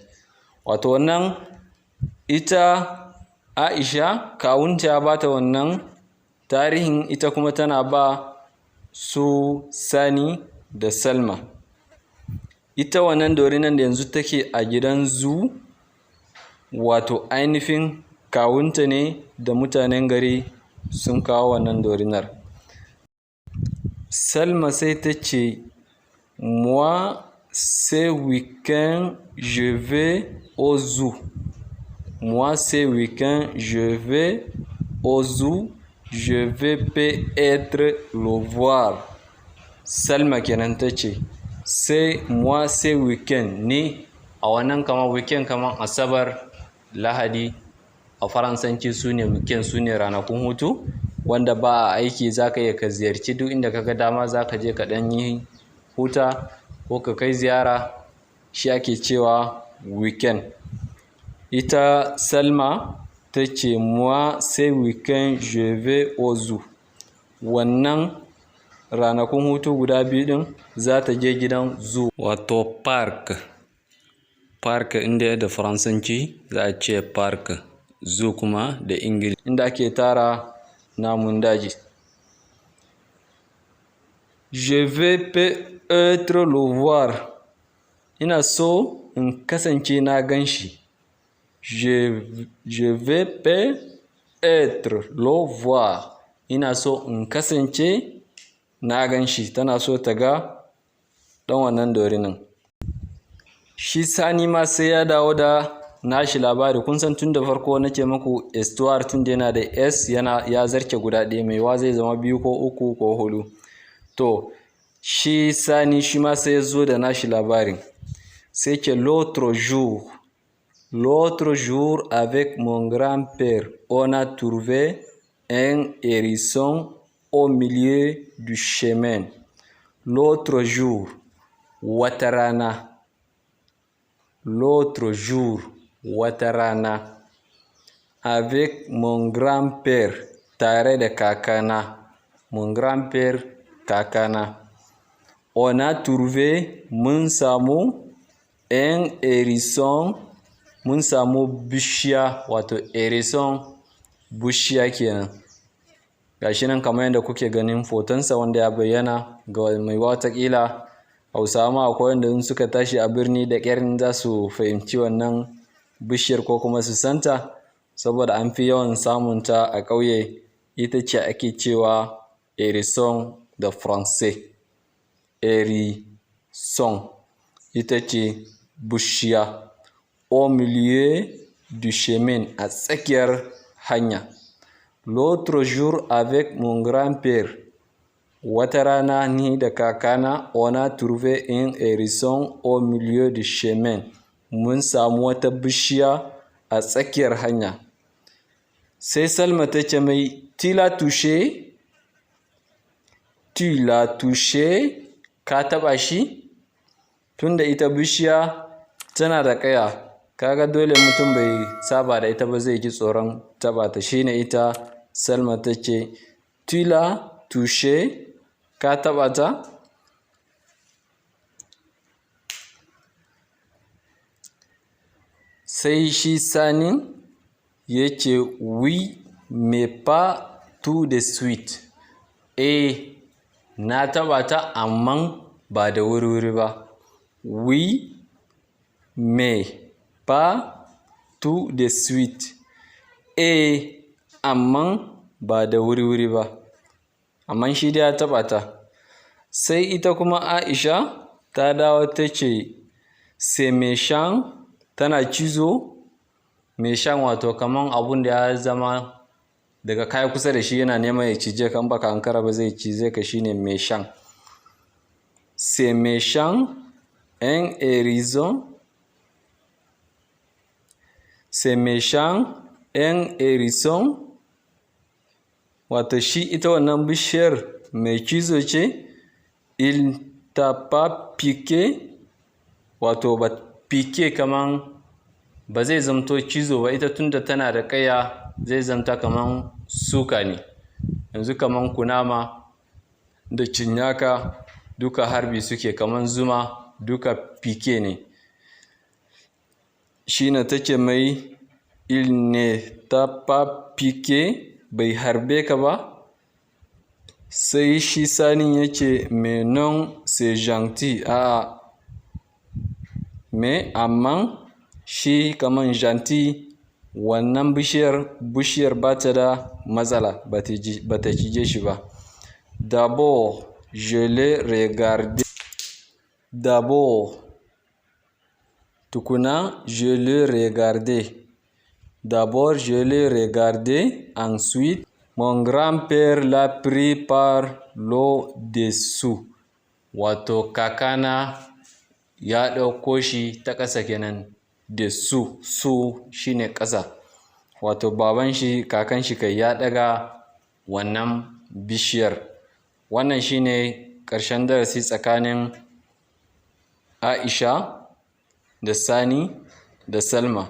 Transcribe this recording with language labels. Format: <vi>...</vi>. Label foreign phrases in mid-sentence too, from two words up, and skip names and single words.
<ha>Wato wannan ita Aisha kawunta ya bata wannan tarihin, ita kuma tana ba su Sani da Salma. Ita wannan dorinan da yanzu take a gidan zoo, wato ainihin kawunta ne da mutanen gari sun kawo wannan dorinar. Salma sai ta ce</ha> <fr>moi ce week-end je vais au zoo. Moi, ce week-end, je vais au zoo. Je vais peut-être le voir.</fr> <ha>Salma kenan ta ce, sai</ha> <fr>moi ce week-end,</fr> <ha>ni a wannan kama weekend kaman Asabar, Lahadi, a Faransanci su ne weekend, su ne ranakun hutu, wanda ba a aiki za ka iya ka ziyarci duk inda ka ga dama, za ka je ka ɗan yi huta ko ka kai ziyara, shi ake cewa weekend. Ita Salma ta ce moi ce weekend je vais au zoo. Wannan ranakun hutu guda biyu din za ta je gidan zoo, wato park. Park inda da faransanci za a ce park, zoo kuma da ingilishi inda ake tara namun daji.</ha> <fr>Je vais peut-être le voir.</fr> <ha>Ina so in kasance na gan shi.</ha> <fr>Je vais peut-être le voir.</fr> <ha>Ina so in kasance na gan shi. Tana so ta ga ɗan wannan dorinan. Shi Sani ma sai ya dawo da nashi labari. Kun san tun da farko nake muku histoire tun da yana da S ya zarce guda ɗaya, mai wa zai zama 2 ko 3 ko 4. To shi Sani shi ma sai ya zo da nashi labarin.</ha> <fr>C'est que l'autre jour, avec mon grand-père, on a trouvé un hérisson au milieu du chemin. L'autre jour,</fr> <ha>wata rana,</ha> <fr>l'autre jour,</fr> <ha>wata rana.</ha> <fr>Avec mon grand-père,</fr> <ha>tare da kakana.</ha> <fr>Mon grand-père, kakana. On a trouvé,</fr> <ha>mun samu,</ha> <fr>un hérisson,</fr> <ha>mun samu bishiya, wato hérisson bishiya kenan. Gashi nan kamar yadda kuke ganin fotonsa wanda ya bayyana ga mai watakila Hausawa ma akwai wanda in suka tashi a birni da ƙyar za su fahimci wannan bishiyar ko kuma su santa, saboda an fi yawan samunta a ƙauye. Ita ce ake cewa hérisson da français. Hérisson ita ce bishiya.</ha> <fr>Au milieu du chemin,</fr> <ha>a tsakiyar hanya.</ha> <fr>L'autre jour avec mon grand-père,</fr> <ha>wata rana ni da kakana,</ha> <fr>on a trouvé un hérisson au milieu du chemin.</fr> <ha>Mun samu wata bishiya a tsakiyar hanya. Sai Salma ta ce mai,</ha> <fr>tu l'as touché? Tu l'as touché?</fr> <ha>Ka taɓa shi? Tunda ita bishiya tana da ƙaya, kaga dole mutum bai saba da ita ba zai ji tsoron taɓa ta. Shine ita Salma ta ce,</ha> <fr>tu l'as touché?</fr> <ha>Ka taɓa ta? Sai shi Sani ya ce,</ha> <fr>oui, mais pas tout de suite.</fr> <ha>Na taɓa ta amma ba da wuri-wuri ba.</ha> <fr>Oui, mais pas tout de suite.</fr> <ha>Amma ba da wuri-wuri ba. Amma shi dai ya taɓa ta. Sai ita kuma Aisha ta dawo ta ce,</ha> <fr>c'est méchant,</fr> <ha>tana cizo. Méchant wato kaman abun da ya zama daga kai kusa da shi yana neman ya cije ka, in baka ankara ba zai cize ka, shine méchant.</ha> <fr>C'est méchant, un hérisson. C'est méchant, un hérisson.</fr> <ha>Wato shi ita wannan bishiyar mai cizo ce.</ha> <fr>Il t'a pas piqué,</fr> <ha>wato ba piqué kaman ba zai zamto cizo ba, ita tunda tana da ƙaya zai zamta kaman suka ne. Yanzu kaman kunama da cinnaka duka harbi suke, kaman zuma duka piqué ne. Shine ta ce mai,</ha> <fr>il ne t'a pas piqué,</fr> <ha>bai harbe ka ba? Sai shi Sani ya ce,</ha> <fr>mais non, c'est gentil.</fr> <ha>Mais amma shi kaman gentil, wannan bishiyar ba ta da matsala, ba ta cije shi ba.</ha> <fr>D'abord, je l'ai regardé. D'abord, tukuna, je l'ai regardé. D'abord, je l'ai regardé. Ensuite, mon grand-père l'a pris par l'au-dessous.</fr> <ha>Wato kakana ya ɗauko shi ta ƙasa kenan. Dessous, su shine ƙasa. Wato baban shi, kakan shi kai ya ɗaga wannan bishiyar. Wannan shine ƙarshen darasi tsakanin Aisha da Sani da Salma.</ha>